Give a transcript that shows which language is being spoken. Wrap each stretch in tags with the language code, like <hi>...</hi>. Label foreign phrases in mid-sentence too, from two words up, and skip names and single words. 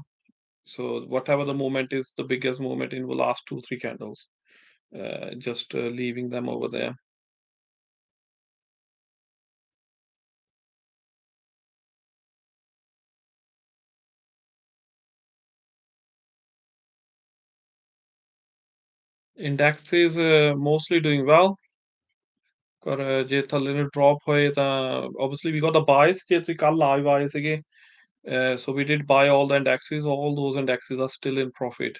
<en>So whatever the movement is, the biggest movement in the last 2-3 candles, just leaving them over there. Index is mostly doing well.</en> <pa>ਪਰ ਜੇ ਥੱਲੇ ਨੂੰ drop ਹੋਏ ਤਾਂ</pa> <en>obviously we got the buys</en> <pa>ਜੇ ਤੁਸੀਂ ਕੱਲ live ਆਏ ਸੀਗੇ,</pa> <en>so we did buy all the indexes. All those indexes are still in profit.</en>